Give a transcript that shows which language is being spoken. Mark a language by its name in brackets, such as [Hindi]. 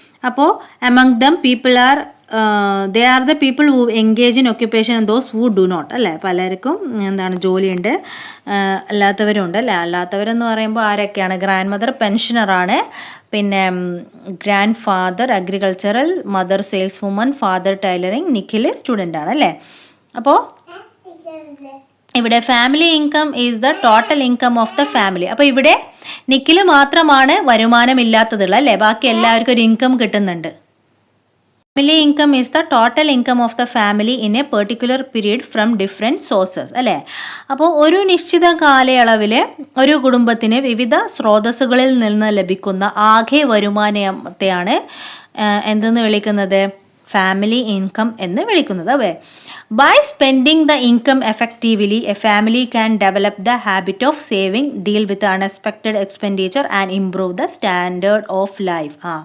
[Malayalam] അപ്പോൾ [English] among them people are they are the people who engage in occupation and those who do not [Malayalam] അല്ലേ. പലർക്കും എന്താണ്, ജോലിയുണ്ട്, അല്ലാത്തവരുണ്ട് അല്ലേ. അല്ലാത്തവരെന്ന് പറയുമ്പോൾ ആരൊക്കെയാണ്? ഗ്രാൻഡ് മദർ പെൻഷനറാണ്, പിന്നെ grand father agricultural, mother sales woman, father tailoring, Nikhil student ആണ് അല്ലേ. അപ്പോൾ ഇവിടെ [English] Family income is the total income of the family. [Malayalam] അപ്പോൾ ഇവിടെ നിഖിൽ മാത്രമാണ് വരുമാനമില്ലാത്തതുള്ളത് അല്ലേ, ബാക്കി എല്ലാവർക്കും ഒരു ഇൻകം കിട്ടുന്നുണ്ട്. [English] family income is the total income of the family in a particular period from different sources [Malayalam] അല്ലേ. അപ്പോൾ ഒരു നിശ്ചിത കാലയളവിൽ ഒരു കുടുംബത്തിന് വിവിധ സ്രോതസ്സുകളിൽ നിന്ന് ലഭിക്കുന്ന ആകെ വരുമാനത്തെയാണ് എന്തെന്ന് വിളിക്കുന്നത്? ഫാമിലി ഇൻകം എന്ന് വിളിക്കുന്നത്. [English] Away by spending the income effectively, a family can develop the habit of saving, deal with unexpected expenditure and improve the standard of life.